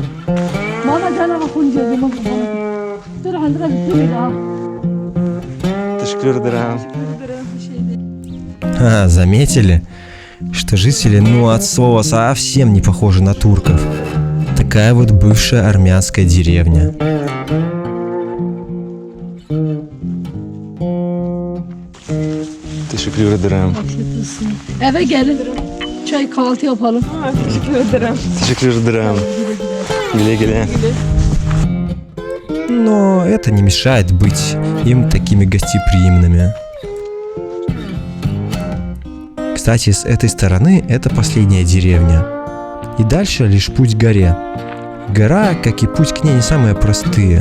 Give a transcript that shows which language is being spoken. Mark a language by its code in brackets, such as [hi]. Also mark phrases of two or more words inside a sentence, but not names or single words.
[ru] Заметили, что жители, от слова совсем не похожи на турков. Такая вот бывшая армянская деревня. [tr] Teşekkür ederim. Eve gelin. Çay kahvaltı yapalım. Teşekkür ederim. Teşekkür ederim. Güle güle. [ru] Но это не мешает быть им такими гостеприимными. Кстати, с этой стороны это последняя деревня. И дальше лишь путь к горе. Гора, как и путь к ней, не самые простые.